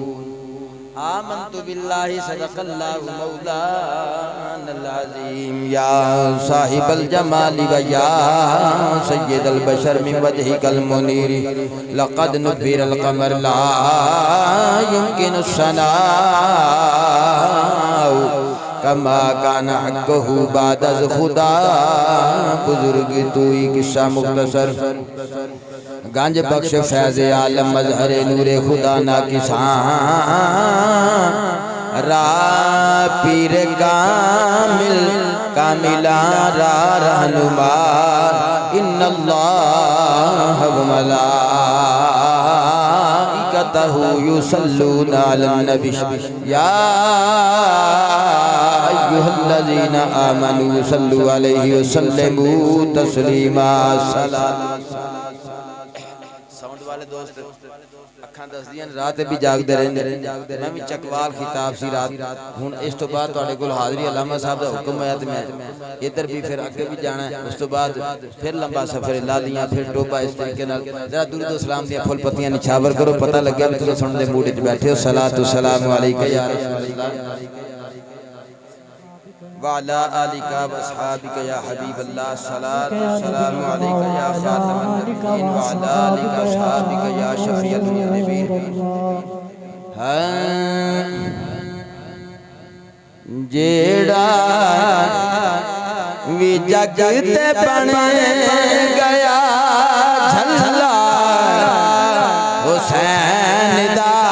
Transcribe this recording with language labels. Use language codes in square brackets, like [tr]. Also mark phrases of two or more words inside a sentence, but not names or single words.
[ar] آمنت باللہ صدق اللہ مولانا العظیم. یا صاحب الجمال و یا سید البشر من وجہک المنیر لقد نور القمر لا یمکن الثناء کما کان حقہ [fa] بعدز خدا. بزرگ توئی قصہ مختصر. گنج بخش فیض عالم مظہر نور خدا نا کسان را پیر کامل کاملہ را رہنما. [ar] ان اللہ و ملائکتہ یصلون علی النبی یا ایہا الذین آمنوا صلوا علیہ و سلموا تسلیما. [pa] ساؤنڈ والے دوست اکھاں دسدیاں رات وی جاگدے رہندے. میں وی چکوال خطاب سی رات ہن اس تو بعد تہاڈے کول حاضری علامہ صاحب دا حکم ہے تے میں ادھر وی فیر اگے وی جانا ہے. اس تو بعد فیر لمبا سفر لالیاں فیر ٹوبہ۔ اس طریقے نال ذرا درود و سلام دیاں پھل پتیاں نچھاور کرو. پتہ لگے تسیں سنن دے موڈ وچ بیٹھے ہو. [ar] الصلوٰۃ والسلام علیک یا رسول اللہ و علیٰ آلک و اصحابک یا حبیب اللہ. الصلوٰۃ والسلام علیک یا خاتم النبیین و علیٰ آلک و اصحابک یا شفیع المذنبین. [pa] جیہڑا وی جگ تے بن گیا جھلا حسین دا.